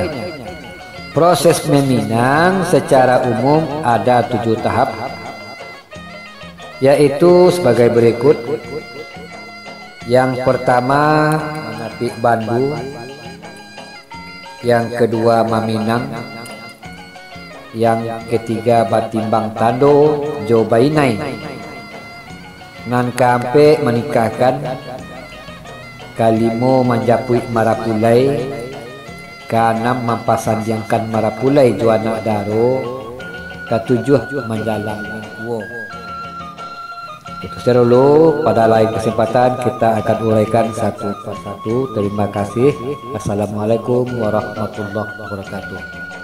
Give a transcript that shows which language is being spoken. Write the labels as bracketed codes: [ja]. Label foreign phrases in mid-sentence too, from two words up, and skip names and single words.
[id] Proses meminang secara umum ada 7 tahap, yaitu sebagai berikut. Yang pertama [min] mengapik bandu, [id] yang kedua [min] maminang, [id] yang ketiga [min] batimbang tando jo bainai, nan kampe menikahkan, kalimo menjapui marapulai, kanam mampasanjangkan marapulai jo anak daro, ketujuh menjalang mengkuo. [id] Itu saja dulu. Pada lain kesempatan kita akan uraikan satu persatu. Terima kasih. [ar] Assalamualaikum warahmatullahi wabarakatuh.